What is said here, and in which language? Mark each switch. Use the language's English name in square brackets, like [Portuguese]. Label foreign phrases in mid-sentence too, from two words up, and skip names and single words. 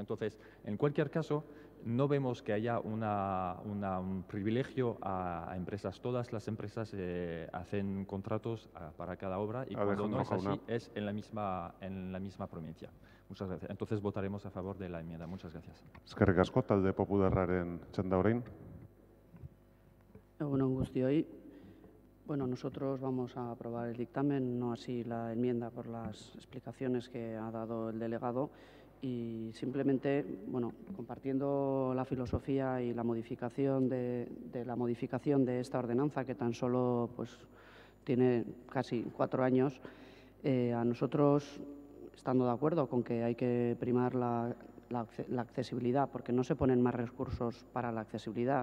[Spanish] Entonces, en cualquier caso, no vemos que haya un privilegio a empresas. Todas las empresas hacen contratos para cada obra y cuando no es así, es en la misma provincia. Muchas gracias. Entonces votaremos a favor de la enmienda. Muchas gracias. [Basque] Eskerrik asko, talde popularraren txanda orain. Egun on guztioi. [Spanish] Bueno, nosotros vamos a aprobar el dictamen, no así la enmienda por las explicaciones que ha dado el delegado y simplemente, bueno, compartiendo la filosofía y la modificación de esta ordenanza que tan solo pues tiene casi 4 años, a nosotros, estando de acuerdo con que hay que primar la accesibilidad, porque no se ponen más recursos para la accesibilidad.